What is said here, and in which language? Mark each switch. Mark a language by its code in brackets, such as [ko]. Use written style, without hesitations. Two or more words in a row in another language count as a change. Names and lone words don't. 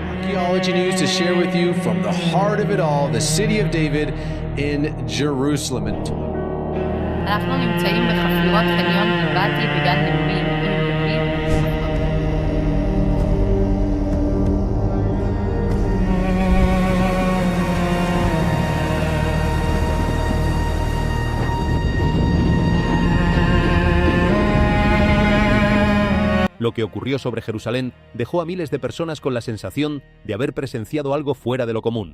[en] theology news to share with you from the heart of it all, the city of David in Jerusalem. [he] אנחנו נמצאים בחפירות חניון גבעתי בגן לאומי עיר דוד. [es] Lo que ocurrió sobre Jerusalén dejó a miles de personas con la sensación de haber presenciado algo fuera de lo común.